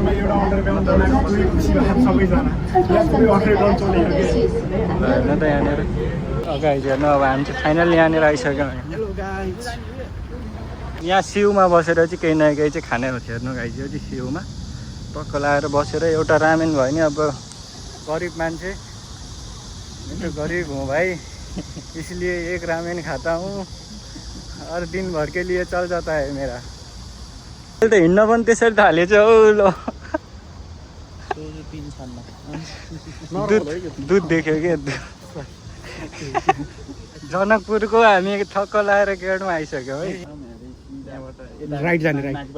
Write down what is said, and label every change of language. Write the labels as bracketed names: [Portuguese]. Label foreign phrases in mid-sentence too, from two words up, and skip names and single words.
[Nepali] हेर्नु त यहाँनिर अगाडि हेर्नु अब हामी चाहिँ फाइनल यहाँनिर आइसक्यौँ यहाँ सिउमा बसेर चाहिँ केही न केही चाहिँ खाने हेर्नु गाइज यो चाहिँ सिउमा टक्क लगाएर बसेर एउटा रामेन भयो नि अब गरिब मान्छे [Hindi] मैं तो गरीब हूँ भाइ इसलिए एक रामेन खाता हूँ और दिन भर के लिए चल जाता है मेरा [Nepali] त हिँड्न पनि त्यसरी थालेछ हौ ल दुध देख्यो क्या जनकपुरको हामी ठक्क लगाएर गेटमा आइसक्यौँ है राइट जाने राइट